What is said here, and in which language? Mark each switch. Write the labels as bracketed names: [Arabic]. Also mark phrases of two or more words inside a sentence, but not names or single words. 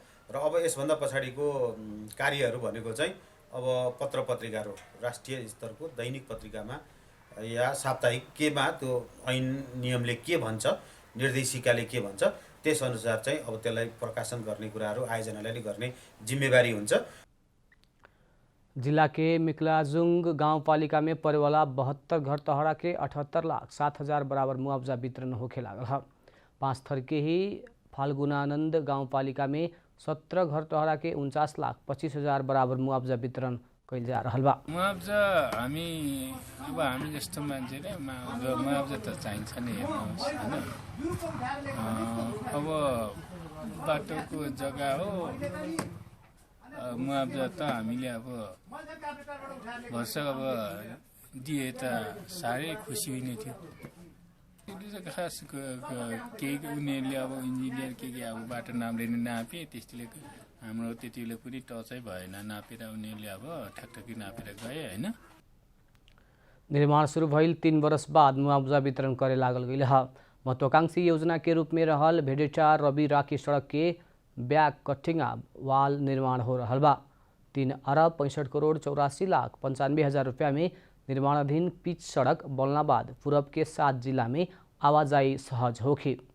[Nepali] र अब यसभन्दा पछाडिको कार्यहरू भनेको चाहिँ अब पत्र पत्रिकाहरू राष्ट्रिय स्तरको दैनिक पत्रिकामा या साप्ताहिक केमा त्यो ऐन नियमले के भन्छ, निर्देशिकाले के भन्छ, त्यसअनुसार चाहिँ अब त्यसलाई प्रकाशन गर्ने कुराहरू आयोजनाले गर्ने जिम्मेवारी हुन्छ। [Bhojpuri] जिला के मिक्लाजुंग गांवपालिका में पड़े वाला 72 घर तहरा के 78,07,000 बराबर मुआवजा वितरण होखे लागल है। पाँचथर के ही फाल्गुनानंद गांवपालिका में 17 घर तहरा के 49,25,000 बराबर मुआवजा वितरण कैल जा रहा बा। [Nepali] मुआवजा हामी जस्तो मान्छेले मुआवजा त चाहिन्छ नि, हेर्नुहोस् हैन। अब बाटोको जग्गा हो, मुआवजा त हामीले अब वर्ष अब दिए त साह्रै खुसी हुने थियो। खास केही उनीहरूले अब इन्जिनियर के अब बाटो नामले नापे, त्यसले हाम्रो त्यति बेला पनि टचै भएन, नापेर उनीहरूले अब ठ्याकठ्याकी नापेर गए हैन। [Bhojpuri] निर्माण शुरू भइल 3 वर्ष बाद मुआवजा वितरण करे लागल गई है। महत्वाकांक्षी योजना के रूप में रहल भेडेटा रवि राखी सड़क के बैक कटिंगा वाल निर्माण हो रहा बा। 3 अरब 65 करोड़ 84,95,000 रुपया में निर्माणाधीन पिच सड़क बनला बाद पूरब के 7 जिला में आवाजाही सहज होगी।